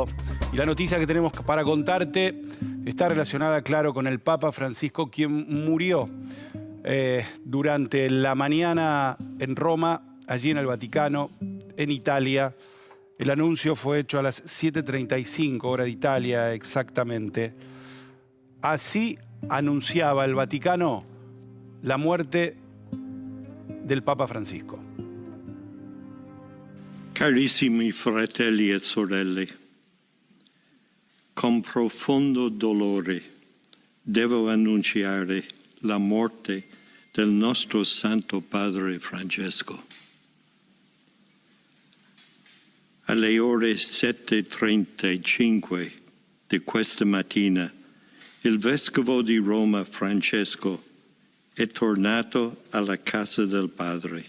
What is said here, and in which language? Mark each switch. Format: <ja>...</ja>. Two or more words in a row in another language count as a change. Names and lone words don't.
<es>Y la noticia que tenemos para contarte está relacionada, claro, con el Papa Francisco, quien murió durante la mañana en Roma, allí en el Vaticano, en Italia. El anuncio fue hecho a las 7:35 hora de Italia exactamente. Así anunciaba el Vaticano la muerte del Papa Francisco.</es> <it>Carissimi fratelli e sorelle, con profondo dolore devo annunciare la morte del nostro Santo Padre Francesco. Alle ore 7:35 di questa mattina, il Vescovo di Roma Francesco è tornato alla casa del Padre.</it>